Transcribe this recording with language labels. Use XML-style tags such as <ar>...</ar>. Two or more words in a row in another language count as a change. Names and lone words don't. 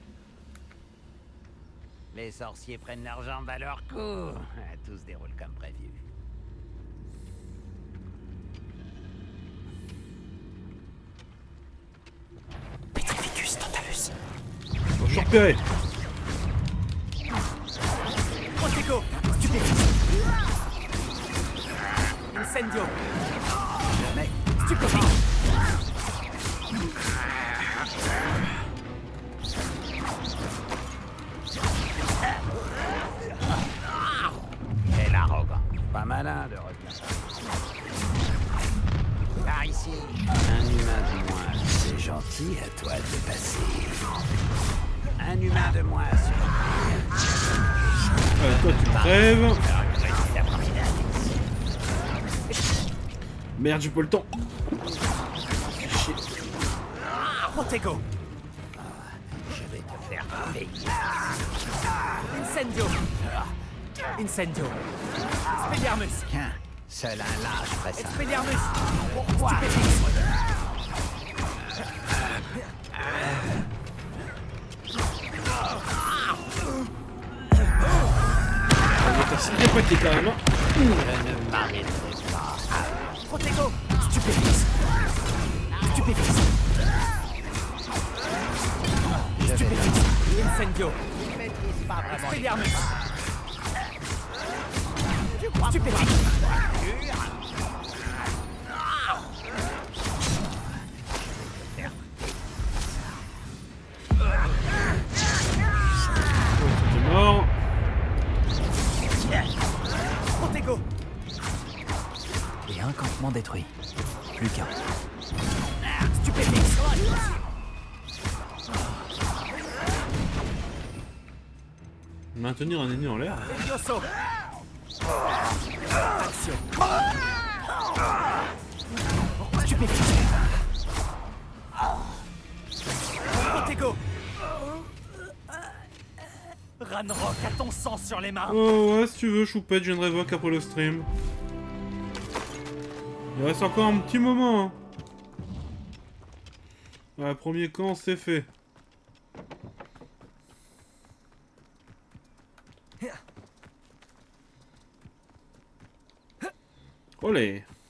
<fr>Les sorciers prennent leur jambe à leur cou. Tout se déroule comme prévu. Petrificus Tantalus. Je suis repéré. Protego. Stupéfix. Incendio. Jamais. Stupéfix. Quelle arrogance. Pas malin de retenir. Par ici. Un humain de moins. C'est gentil à toi de passer. Un humain de moins sur... Toi, tu crèves. Merde, j'ai pas le temps. Chier. Protego. Je vais te faire payer. Incendio. Incendio. Expelliarmus. Tiens, seul un lâche ferait ça. Expelliarmus. Pourquoi? C'est répété quand même. Je ne m'arrêterai pas. Protego. Stupéfix. Stupéfix. Stupéfix. Incendio. Je maîtrise pas vraiment. Expelliarmus. Tu crois Stupéfix. T'es mort. Protego. Et un campement détruit. Plus qu'un. Stupéfix. Maintenir un ennemi en l'air. Levioso. Action. Stupéfix. Protego. Ranrock a ton sang sur les mains. Oh ouais, si tu veux, Choupette, je viendrai voir après le stream. Il reste encore un petit moment. Hein. Ouais, premier camp, c'est fait. Olé.</fr>